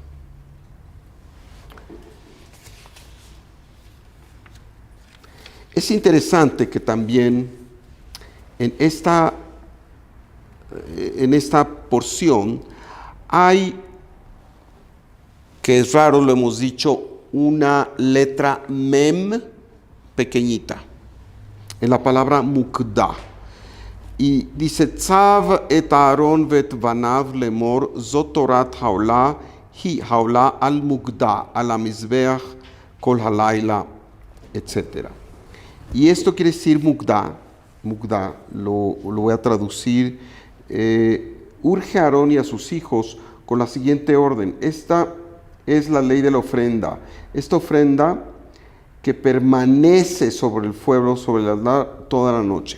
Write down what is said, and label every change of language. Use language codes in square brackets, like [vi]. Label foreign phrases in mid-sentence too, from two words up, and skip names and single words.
[es] Es interesante que también en esta porción hay, que es raro, lo hemos dicho, una letra mem pequeñita, en la palabra mukda. Y dice, [he] צו את אהרן ואת בניו לאמר זאת תורת העלה היא העלה על מוקדה על המזבח כל הלילה, [es] etc. Y esto quiere decir mukda, lo voy a traducir, urge a Aarón y a sus hijos con la siguiente orden. Esta es la ley de la ofrenda. Esta ofrenda que permanece sobre el fuego, sobre el altar toda la noche.